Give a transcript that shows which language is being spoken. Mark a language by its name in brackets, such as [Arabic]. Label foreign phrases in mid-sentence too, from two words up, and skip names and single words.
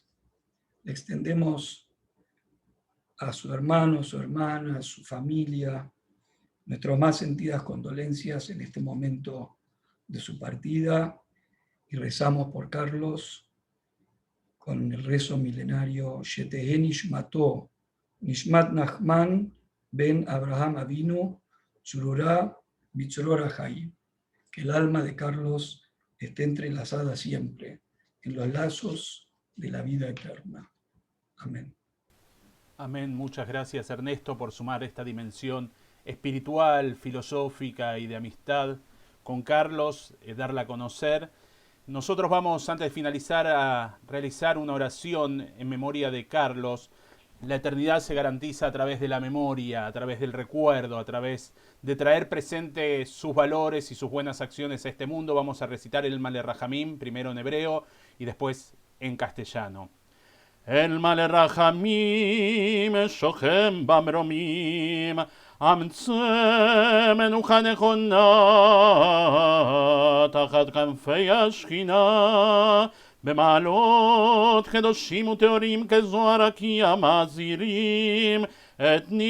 [Spanish] Le extendemos a su hermano, su hermana, a su familia, nuestras más sentidas condolencias en este momento de su partida y rezamos por Carlos con el rezo milenario [Hebrew] שתהא נשמתו נשמת נחמן בן אברהם אבינו צרורה בצרור החיים. [Spanish] Que el alma de Carlos esté entrelazada siempre en los lazos de la vida eterna. Amén. Amén. Muchas gracias, Ernesto, por sumar esta dimensión espiritual, filosófica y de amistad con Carlos, darla a conocer. Nosotros vamos, antes de finalizar, a realizar una oración en memoria de Carlos. La eternidad se garantiza a través de la memoria, a través del recuerdo, a través de traer presente sus valores y sus buenas acciones a este mundo. Vamos a recitar el Male Rajamim, primero en hebreo y después en castellano. [Hebrew] אל מלא רחמים שוכן במרומים המצא מנוחה נכונה תחת כנפי השכינה, במעלות קדושים וטהורים כזוהר רקיע מזהירים את